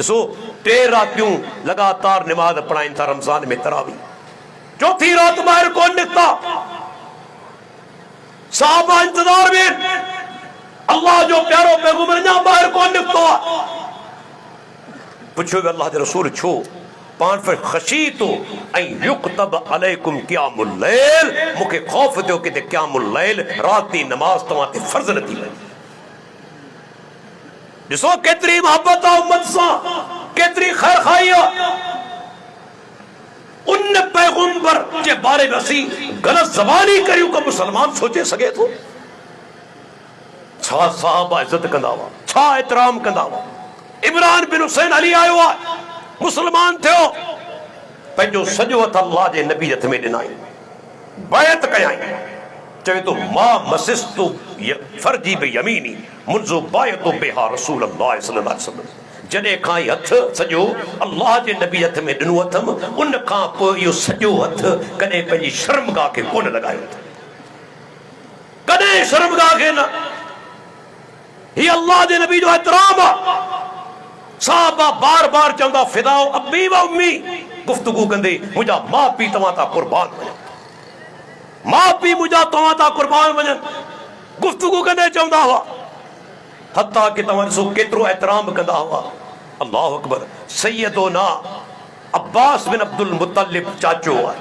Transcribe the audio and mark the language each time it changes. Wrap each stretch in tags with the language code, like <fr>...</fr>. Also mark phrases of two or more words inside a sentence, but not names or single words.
<sd>ॾिसो 3 रातियूं लगातार नमाज़ पढ़ाइनि था रमज़ान में तरावी, 4थी रात ॿाहिरि कोन निकिता, साहबा इंतज़ार में, अल्लाह जो प्यारो पैगंबर अञा ॿाहिरि कोन निकितो आहे। पुछियो वियो अल्लाह जे रसूल छो? पाण फिर ख़शीतो ऐं</sd> <ar>يكتب عليكم قيام الليل,</ar> <sd>मूंखे ख़ौफ़ थियो किथे</sd> <ar>قيام الليل</ar> <sd>रात जी नमाज़ तव्हां ते फ़र्ज़ न थी वञे। ॾिसो केतिरी मोहब्बत आहे उम्मत सां, केतिरी ख़ैर खाई आहे। उन पैगंबर जे बारे में असीं ग़लत ज़बानी करियूं का मुसलमान सोचे सघे थो? छा साहबा इज़त कंदा हुआ, छा एतराम कंदा हुआ। इमरान बिन हुसैन अली आयो आहे, मुसलमान थियो, पंहिंजो सॼो हथ अल्लाह जे नबी हथ में ॾिनाई, बैत कयाई, चवे तो</sd> <ar>ما مسست فرجي بيميني منذ بايعت بها رسول الله صلى الله عليه وسلم.</ar> <sd>जॾहिं खां हथ सॼो अल्लाह जे नबी हथ में ॾिनो अथमि, उन खां पोइ इहो सॼो हथ कॾहिं पंहिंजी शर्मगाह खे कोन लॻायो अथमि, कॾहिं शर्मगाह खे न। हीअ अल्लाह जे नबी जो एतराम आहे। साहबा बार बार चवंदा</sd> <ar>فداؤ أبي وأمي,</ar> <sd>गुफ्तगू कंदे मुंहिंजा माउ पीउ तव्हां तां कुर्बान वञनि, माउ पीउ मुंहिंजा तव्हां तां कुर्बान वञनि, गुफ्तगू कंदे चवंदा हुआ। हत्ता कि तव्हां ॾिसो केतिरो एतराम कंदा हुआ।</sd> <ar>الله أكبر.</ar> <sd>सैयदोना अब्बास बिन अब्दुल मुत्तलिब चाचो आहे।</sd>